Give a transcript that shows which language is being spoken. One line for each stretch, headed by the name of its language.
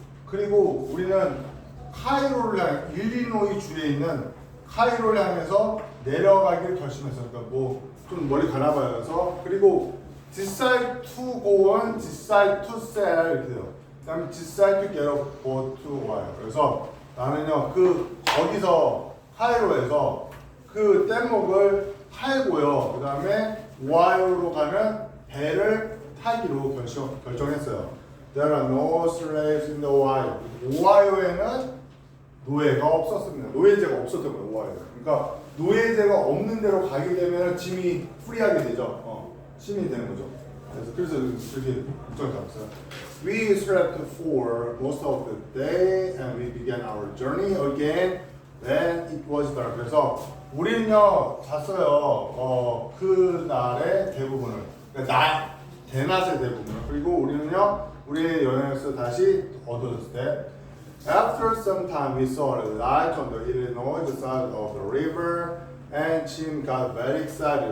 Korean: 그리고 우리는 카이로를 향해 일리노이 주에 있는 카이로를 향해서 내려가기를 결심했어요. 그러니까 뭐 좀 멀리 가나 봐요. 그래서 그리고
English: decide to go on, decide to sail
Korean: 이렇게 돼요.
English: 그다음에 decide to get a boat to Ohio.
Korean: 그래서 나는요 거기서 카이로에서 그 뗏목을 팔고요. 그 다음에 오하이오로 가는 배를 타기로 결정했어요.
English: There are no slaves in the Ohio.
Korean: 오하이오에는 노예가 없었습니다. 노예제가 없었던 거예요. 오하이오. 그러니까 노예제가 없는 데로 가게 되면 짐이 프리하게 되죠. 시민이 되는 거죠. 그래서 그렇게 결정 잡았어요.
English: We slept for most of the day and we began our journey again when it was dark.
Korean: 그래서 우리는요 잤어요. 그 날의 대부분을, 그러니까 대낮의 대부분을. 그리고 우리는요 우리의 여행에서 다시 어두워졌을 때,
English: after some time we saw a light on the Illinois side of the river, and Jim got very excited.